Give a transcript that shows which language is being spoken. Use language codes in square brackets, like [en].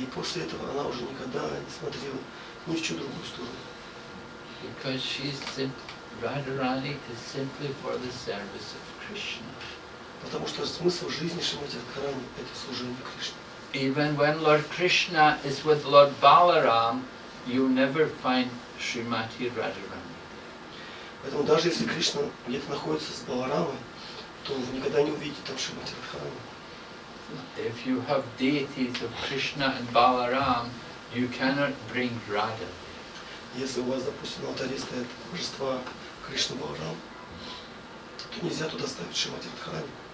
[ru] И после этого она уже никогда не смотрела ни в чью другую сторону. [en] Because Radharani is simply for the service of Krishna. [ru] Потому что смысл жизни Шримати Радхарани – это служение Кришне. [en] Even when Lord Krishna is with Lord Balaram, you never find Srimati Radharani. [ru] Поэтому даже если Кришна где-то находится с Баларамой, то вы никогда не увидите там Шримати Радхарани. [en] If you have deities of Krishna and Balaram, you cannot bring Radha. [ru] Если у вас, допустим, на алтаре стоят божества Кришна Баларам, то нельзя туда ставить Шримати Радхарани.